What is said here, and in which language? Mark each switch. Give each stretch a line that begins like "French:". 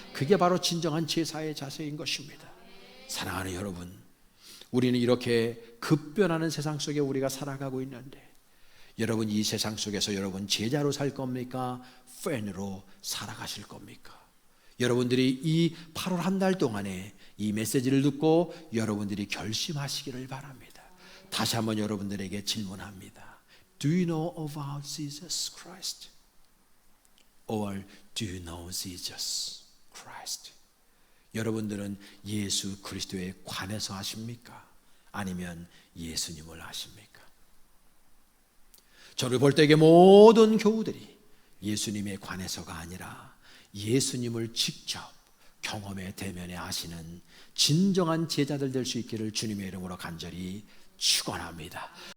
Korean: 그게 바로 진정한 제사의 자세인 것입니다. 사랑하는 여러분, 우리는 이렇게 급변하는 세상 속에 우리가 살아가고 있는데 여러분, 이 세상 속에서 여러분 제자로 살 겁니까? 팬으로 살아가실 겁니까? 여러분들이 이 8월 한 달 동안에 이 메시지를 듣고 여러분들이 결심하시기를 바랍니다. 다시 한번 여러분들에게 질문합니다.
English: Do you know about Jesus Christ? Or do you know Jesus Christ?
Korean: 여러분들은 예수 그리스도에 관해서 아십니까? 아니면 예수님을 아십니까? 저를 볼 때에 모든 교우들이 예수님에 관해서가 아니라 예수님을 직접 경험에 대면에 아시는 진정한 제자들 될 수 있기를 주님의 이름으로 간절히 축원합니다.